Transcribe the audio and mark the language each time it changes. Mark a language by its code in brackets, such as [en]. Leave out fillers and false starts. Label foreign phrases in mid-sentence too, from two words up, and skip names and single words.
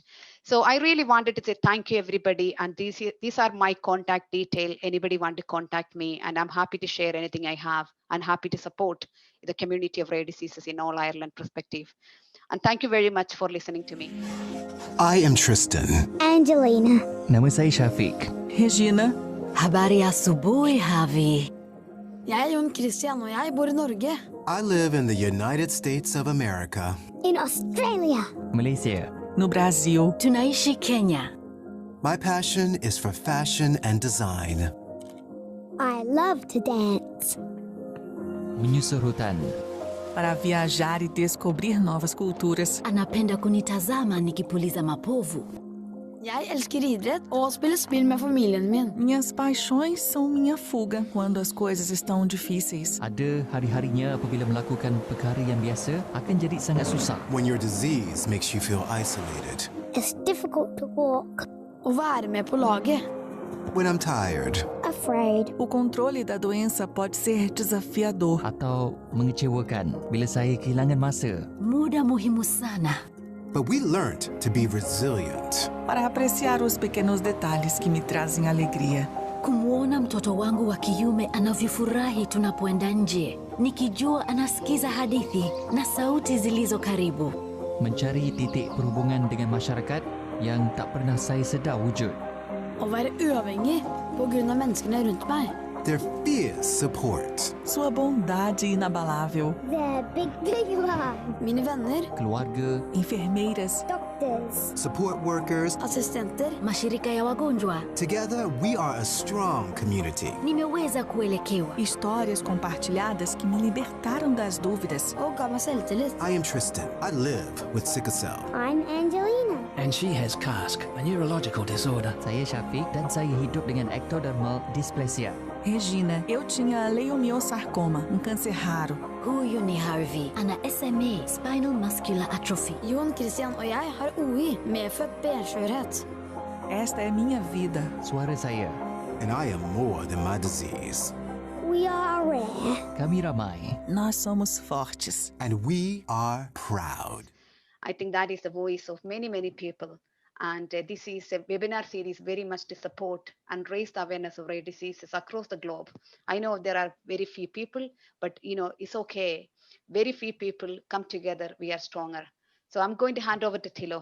[en] So I really wanted to say thank you everybody, and these are my contact detail. Anybody want to contact me, and I'm happy to share anything I have, and happy to support the community of rare diseases in all Ireland perspective. And thank you very much for listening to me. I am Tristan. Angelina. [ms] Nama saya Shafiq. Regina. [sw] Habari asubuhi, Javi. [no] Jeg Jon Christian, og jeg bor I Norge. [en] I live in the United States of America. In Australia. Malaysia. [pt] No Brasil. [sw] Tunaishi, Kenya. [en] My passion is for fashion and design. I love to dance. [ms] Menyusur hutan. [pt] Para viajar e descobrir novas culturas. [sw] Anapenda kunitazama nikipuliza mapovu. [no] Jeg elsker idrett og spille spill med familien min. [pt] Minhas paixões são minha fuga quando as coisas estão difíceis. [ms] Ada hari-harinya apabila melakukan perkara yang biasa akan jadi sangat susah. [en] When your disease makes you feel isolated. It's difficult to walk. [no] Å være med på laget. [en] When I'm tired. Afraid. [pt] O controle da doença pode ser desafiador. [ms] Atau mengecewakan bila saya kehilangan masa. [sw] Muda muhimu sana. [en] But we learned to be resilient. [pt] Para apreciar os pequenos detalhes que me trazem alegria. [sw] Kumwona mtoto wangu wa kiume anavyofurahi tunapoenda nje, nikijua anasikiza hadithi na sauti zilizo karibu. [ms] Mencari titik perhubungan dengan masyarakat yang tak pernah saya sedar wujud. [no] Å være uavhengig på grunn av menneskene rundt meg. [en] Their fierce support. [pt] Sua bondade inabalável. [en] The big love. [no] Mine venner. [ms] Keluarga. [pt] Enfermeiras. [en] Doctors. Support workers. [no] Assistenter. [sw] Mashirika ya wagonjwa. [en] Together, we are a strong community. [sw] Nimeweza kuelekewa. [pt] Histórias compartilhadas que me libertaram das dúvidas. [no] Og ga meg selvtillit. [en] I am Tristan. I live with sickle cell. I'm Angelina. And she has CASC, a neurological disorder. [ms] Saya Syafiq dan saya hidup dengan [en] ectodermal dysplasia. [pt] Regina, eu tinha leiomiosarcoma, câncer raro. [sw] Huyu ni Harvey, ana SMA, [en] spinal muscular atrophy. [no] Jon Christian og jeg har OI, medfødt benskjørhet. [pt] Esta é minha vida. [ms] Suara saya. [en] And I am more than my disease. We are rare. [ms] Kami ramai. [pt] Nós somos fortes. [en] And we are proud. I think that is the voice of many, many people. And this is a webinar series very much to support and raise the awareness of rare diseases across the globe. I know there are very few people, but it's okay. Very few people come together, we are stronger. So I'm going to hand over to Thilo.